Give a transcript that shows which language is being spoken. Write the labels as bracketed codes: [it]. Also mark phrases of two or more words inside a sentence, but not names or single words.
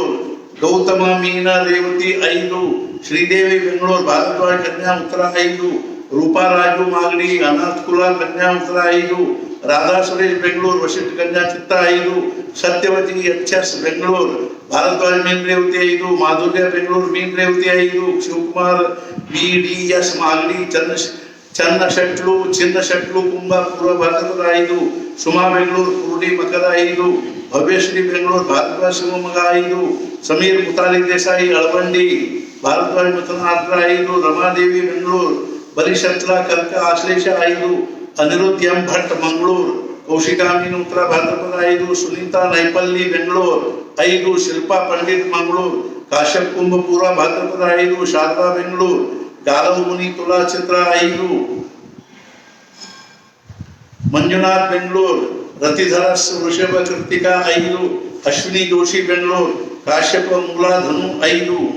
[kn] गौतम मीना रेवती 5, श्रीदेवी बेंगलूर, भारद्वाज कन्या उत्तर 5, रूपा राजू मागड़ी, अनाथ कुला कन्या उत्तर 5, राधा सुरेश बेंगलूर, वशिष्ठ कन्या चित्ता 5, सत्यवती एचएस बेंगलूर, भारद्वाज मीन रेवती 5, माधुर्य बेंगलूर मीन रेवती 5, शिवकुमार बीडीएस मागड़ी, चन्न शट्लू कुंभ पूर्व भाद्रपद 5, सुमा बेंगलूर, कुर्डी मकर 5, ಭವ್ಯಶ್ರೀ ಬೆಂಗಳೂರು ಭಾರದ್ವಾಜ್ ಶಿವಮೊಗ್ಗ 5 ಸಮೀರ್ ಮುತಾಲಿಕ್ ದೇಸಾಯಿ ಅಳವಂಡಿ ಭಾರದ್ವಾಜ್ ಮಿಥುನ ಆರ್ದ್ರ 5 ರಮಾದೇವಿ ಬೆಂಗಳೂರು ಬಲಿಶತ್ಲ ಕರ್ಕ ಆಶ್ಲೇಷ 5 ಅನಿರುದ್ಧ ಎಂ ಭಟ್ ಮಂಗಳೂರು ಕೌಶಿಕಾ ಮೀನು ಉತ್ತರ ಭಾದ್ರಪದ 5 ಸುನೀತಾ ನೈಪಲ್ಲಿ ಬೆಂಗಳೂರು 5 ಶಿಲ್ಪಾ ಪಂಡಿತ್ ಮಂಗಳೂರು ಕಾಶ್ಯಪ್ ಕುಂಭ ಪೂರ್ವ ಭಾದ್ರಪದ 5 ಶಾರದಾ ಬೆಂಗಳೂರು ಗಾಲವ್ ಮುನಿ ತುಲಾ ಚಿತ್ರ 5 ಮಂಜುನಾಥ್ ಬೆಂಗಳೂರು ರತಿಧರಸ್ ವೃಷಭ ಕೃತಿಕಾ 5 ಅಶ್ವಿನಿ ಜೋಶಿ ಬೆಂಗಳೂರು ಕಾಶ್ಯಪ ಮೂಲ ಧನು 5